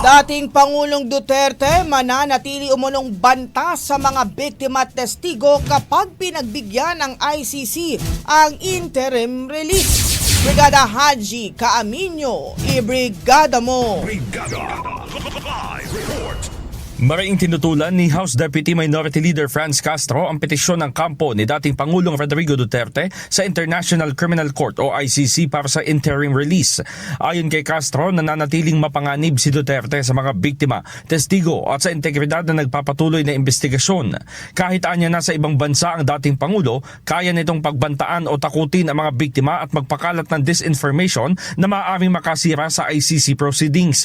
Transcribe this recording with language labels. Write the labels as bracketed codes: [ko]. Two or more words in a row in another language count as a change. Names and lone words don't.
[tl] Dating Pangulong Duterte mananatili umunong banta sa mga biktima at testigo kapag pinagbigyan ng ICC ang interim release. Brigada Haji Caaminio, ibrigada mo! Brigada Live Report. Maraing tinutulan ni House Deputy Minority Leader Franz Castro ang petisyon ng kampo ni dating Pangulong Rodrigo Duterte sa International Criminal Court o ICC para sa interim release. Ayon kay Castro, nananatiling mapanganib si Duterte sa mga biktima, testigo at sa integridad na nagpapatuloy na investigasyon. Kahit anya na sa ibang bansa ang dating Pangulo, kaya nitong pagbantaan o takutin ang mga biktima at magpakalat ng disinformation na maaaring makasira sa ICC proceedings.